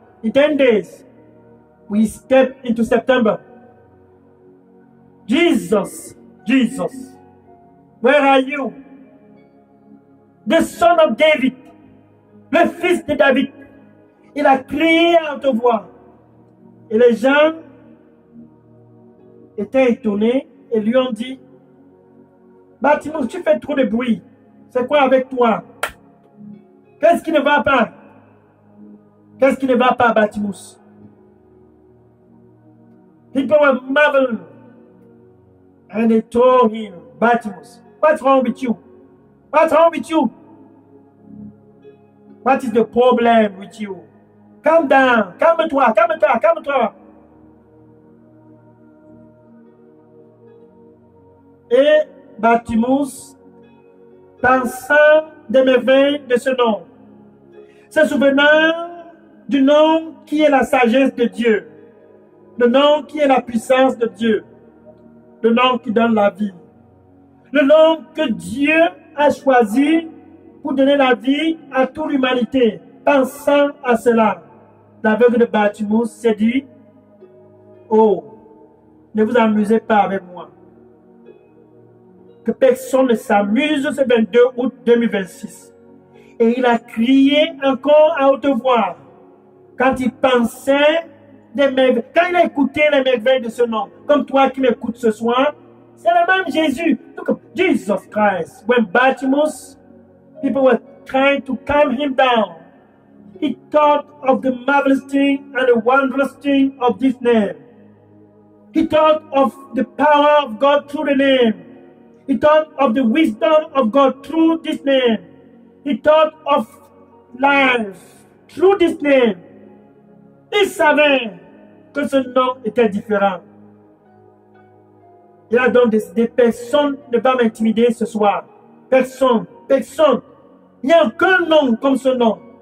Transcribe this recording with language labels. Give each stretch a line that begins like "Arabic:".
English: In 10 days, we step into September. Jesus, Jesus, where are you? The son of David,
French: le fils de David. Il a crié à haute voix. Et les gens étaient étonnés et lui ont dit, Bartimaeus, tu fais trop de bruit. C'est quoi avec toi? Qu'est-ce qui ne va pas? Qu'est-ce qui ne va pas, Bartimaeus?
English: People were marveling. And they told him, Bartimaeus, what's wrong with you? What's wrong with you? What is the problem with you? Calm down.
French: Calme-toi, calme-toi, calme-toi. Et Bartimaeus, pensant des merveilles de ce nom, se souvenant du nom qui est la sagesse de Dieu, le nom qui est la puissance de Dieu, le nom qui donne la vie, le nom que Dieu a choisi pour donner la vie à toute l'humanité. Pensant à cela, l'aveugle de Bartimaeus s'est dit, oh, ne vous amusez pas avec moi. Que personne ne s'amuse ce 22 août 2026. Et il a crié encore à haute voix quand il pensait des merveilles, quand il a écouté les merveilles de ce nom, comme toi qui m'écoutes ce soir, c'est le même Jésus.
English: Look, Jesus Christ. When Bartimaeus, people were trying to calm him down, he thought of the marvelous thing and the wondrous thing of this name. He thought of the power of God through the name. He thought of the wisdom of God through this name. He thought of life through this name.
French: Il savait que ce nom était différent. Il a donc décidé, personne ne va m'intimider ce soir. Personne, personne. Il n'y a aucun nom comme ce nom.